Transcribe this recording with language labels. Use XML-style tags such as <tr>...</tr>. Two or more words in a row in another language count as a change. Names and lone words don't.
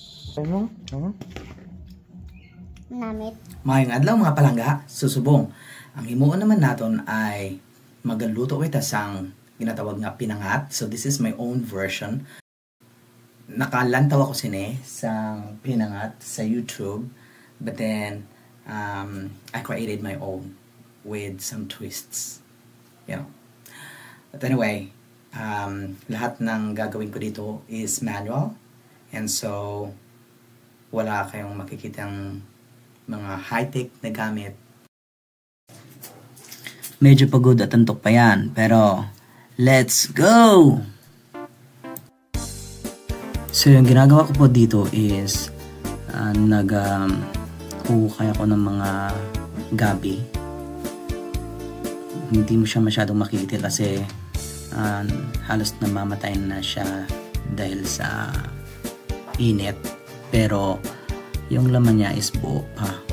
<hil>Namit. Mayong adlaw mga palangga, susubong. Ang himuon naman naton ay magaluto ita sang ginatawag nga pinangat.</hil> <en>So this is my own version.</en> <hil>Nakalantaw ako sini sang pinangat sa YouTube,</hil> <en>but then I created my own with some twists. You know. But anyway,</en> <tl>lahat ng gagawin ko dito is manual,</tl> <en>and so</en> <tl>wala kayong makikitang mga high-tech na gamit. Medyo pagod at antok pa yan, pero</tl> <en>let's go!</en> <tl>So yung ginagawa ko po dito is nag-uhukay ako ng mga gabi. Hindi mo siya masyadong makikita kasi halos namamatay na siya dahil sa init, pero yung laman niya is buo pa.</tl>